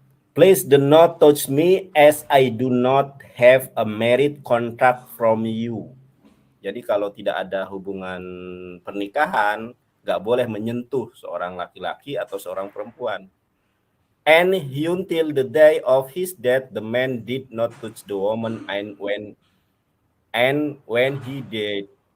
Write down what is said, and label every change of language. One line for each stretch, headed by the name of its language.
English: Please do not touch me as I do not have a marriage contract from you.
Indonesian: Jadi kalau tidak ada hubungan pernikahan, nggak boleh menyentuh seorang laki-laki atau seorang perempuan.
English: And until the day of his death, the man did not touch the woman, and when he did.